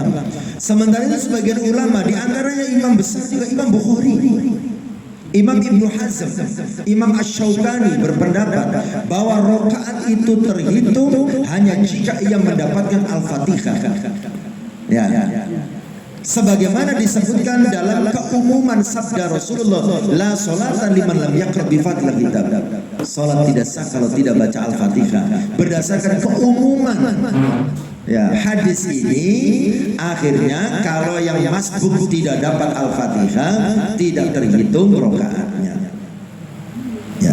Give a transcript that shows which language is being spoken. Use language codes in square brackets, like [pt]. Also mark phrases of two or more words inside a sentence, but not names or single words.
[id] Sementara itu sebagian ulama, di antaranya imam besar juga Imam Bukhari, Imam Ibnu Hazm, Imam Asy-Syaukani berpendapat bahwa rakaat itu terhitung hanya jika ia mendapatkan Al-Fatihah. Ya. Sebagaimana disebutkan dalam keumuman sabda Rasulullah, [ar] لا صلاة لمن لم يقرأ بفاتحة الكتاب. [id] Salat tidak sah kalau tidak baca Al-Fatihah. Berdasarkan keumuman ya, hadis ini akhirnya kalau yang masbuk tidak dapat Al-Fatihah tidak terhitung rakaatnya. Ya.